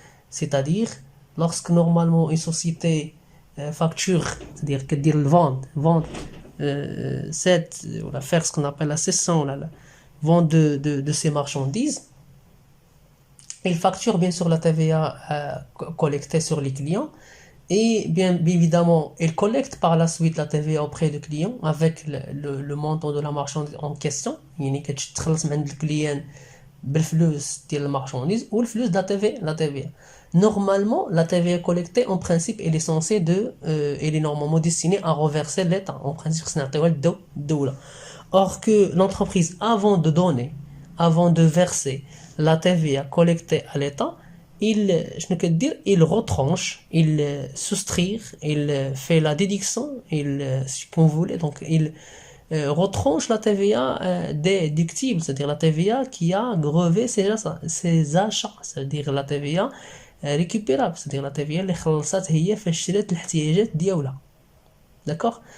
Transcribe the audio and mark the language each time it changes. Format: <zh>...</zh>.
<fr>C'est-à-dire, lorsque normalement une société facture, c'est-à-dire que dire le vente on va faire ce qu'on appelle la cession, la vente de ces marchandises, il facture bien sûr la TVA collectée sur les clients. Et bien évidemment, il collecte par la suite la TVA auprès du client avec le montant de la marchandise en question.</fr> <ar>يعني كتخلص من عند الكليان بالفلوس ديال المارشانديز والفلوس</ar> <fr>de la TVA. Normalement, la TVA collectée, en principe, elle est normalement destinée à reverser l'État. En principe, c'est</fr> <ar>نعطيوها للدولة.</ar> <fr>Or que l'entreprise, avant de verser la TVA collectée à l'État, il retranche, il soustrait, il fait la déduction, si vous voulez, donc il retranche la TVA déductible, c'est-à-dire la TVA qui a grevé ses achats, c'est-à-dire la TVA récupérable, c'est-à-dire la TVA</fr> <ar>اللي خلصت هي فاش شرات الاحتياجات ديالها.</ar> <fr>D'accord?</fr>